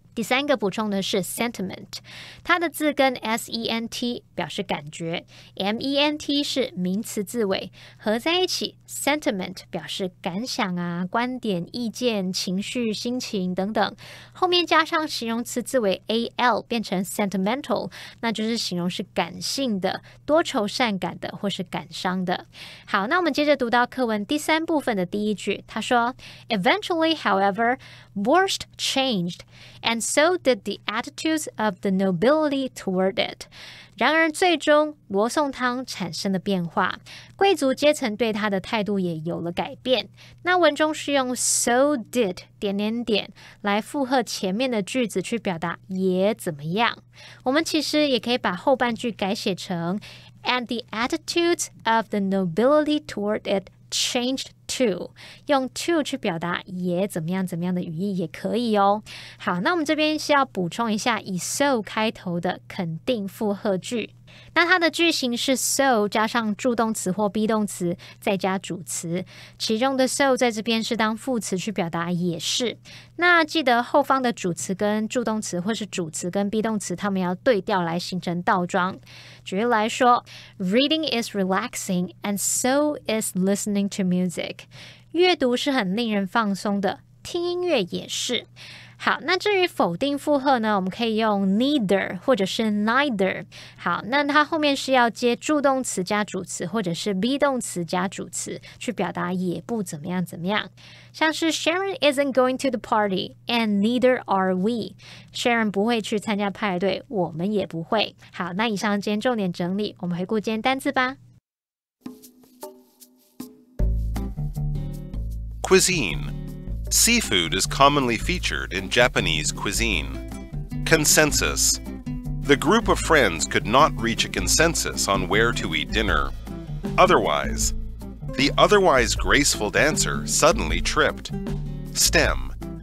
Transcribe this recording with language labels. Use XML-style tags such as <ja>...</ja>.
<zh>第三个补充的是 sentiment， 它的字根 S-E-N-T 表示感觉， M-E-N-T 是名词字尾，合在一起 sentiment 表示感想啊、观点、意见、情绪、心情等等，后面加上形容词字尾 A-L 变成 sentimental， 那就是形容是感性的、多愁善感的或是感伤的。好，那我们接着读到课文第3部分的第一句，他说</zh> <en>Eventually, however, borscht changed, and so did the attitudes of the nobility toward it.</en> <zh>然而最终罗宋汤产生了变化，贵族阶层对它的态度也有了改变。那文中是用 so did 来附和前面的句子去表达也怎么样。我们其实也可以把后半句改写成</zh> <en>and the attitudes of the nobility toward it changed to，</en> <zh>用 to 去表达也怎么样怎么样的语义也可以哦。好，那我们这边是要补充一下以 so 开头的肯定复合句。那它的句型是 so 加上助动词或 be 动词再加主词，其中的 so 在这边是当副词去表达也是。那记得后方的主词跟助动词或是主词跟 be 动词它们要对调来形成倒装。举例来说</zh> <en>Reading is relaxing and so is listening to music。</en> <zh>阅读是很令人放松的，听音乐也是。好，那至于否定复合呢，我们可以用 neither 或者是 neither。好，那它后面是要接助动词加主词，或者是 be 动词加主词，去表达也不怎么样怎么样。像是</zh> <en>Sharon isn't going to the party and neither are we。</en> <zh>Sharon 不会去参加派对，我们也不会。好，那以上今天重点整理，我们回顾今天单字吧。</zh> <en>Cuisine.Seafood is commonly featured in Japanese cuisine. Consensus. The group of friends could not reach a consensus on where to eat dinner. Otherwise. The otherwise graceful dancer suddenly tripped. Stem.</en>